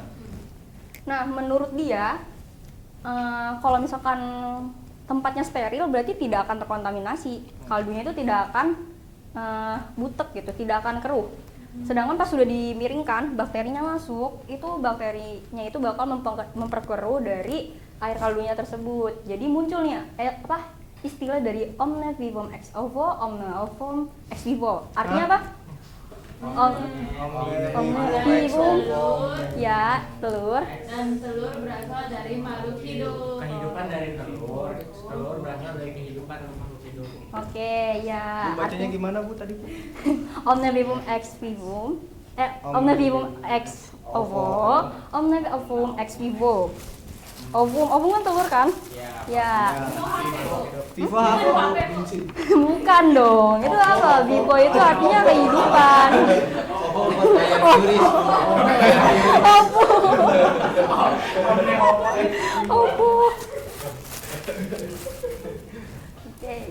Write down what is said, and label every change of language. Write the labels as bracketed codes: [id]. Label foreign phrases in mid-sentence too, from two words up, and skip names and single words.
[id] Nah, menurut dia, kalau misalkan tempatnya steril berarti tidak akan terkontaminasi. Kaldunya itu tidak akan butek gitu, tidak akan keruh. Sedangkan pas sudah dimiringkan, bakterinya masuk, itu bakterinya itu bakal memperkeruh dari air kaldunya tersebut. Jadi muncul nih istilah dari [la] omne vivum ex ovo, omne ovum ex vivo. [id] Artinya apa? [la] Omne vivum [id] ya telur. Dan telur berasal dari makhluk hidup. Kehidupan dari telur, telur berasal dari kehidupan makhluk hidup. Oke, ya. Bu, bacanya gimana Bu tadi Bu? [la] Omne vivum ex vivum, omne vivum ex ovo, omne ovum ex vivo. [id] Ovum kan telur kan? Ya. Viva apa? Bukan dong. Itu apa? Vivo itu artinya kehidupan. Opo. Opo. Oke.